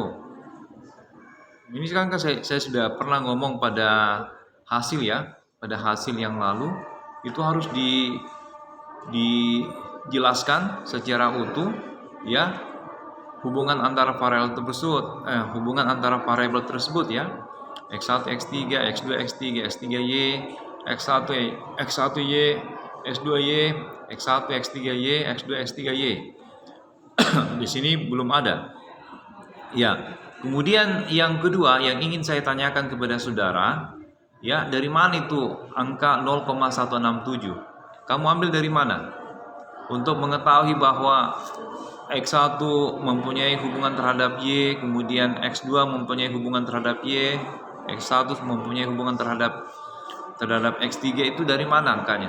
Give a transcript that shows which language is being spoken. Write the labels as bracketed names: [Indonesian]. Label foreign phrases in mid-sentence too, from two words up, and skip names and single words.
[Indonesian] Ini sekarang kan saya sudah pernah ngomong pada hasil ya, pada hasil yang lalu itu harus dijelaskan secara utuh ya. Hubungan antara variabel tersebut ya. X1 X3, X2 X3, X3Y, X1Y, X2Y, X1 X3Y, X2 X3Y. Di sini belum ada. Ya. Kemudian yang kedua yang ingin saya tanyakan kepada saudara, ya, dari mana itu angka 0,167? Kamu ambil dari mana? Untuk mengetahui bahwa X1 mempunyai hubungan terhadap Y, kemudian X2 mempunyai hubungan terhadap Y, X1 mempunyai hubungan terhadap X3, itu dari mana angkanya?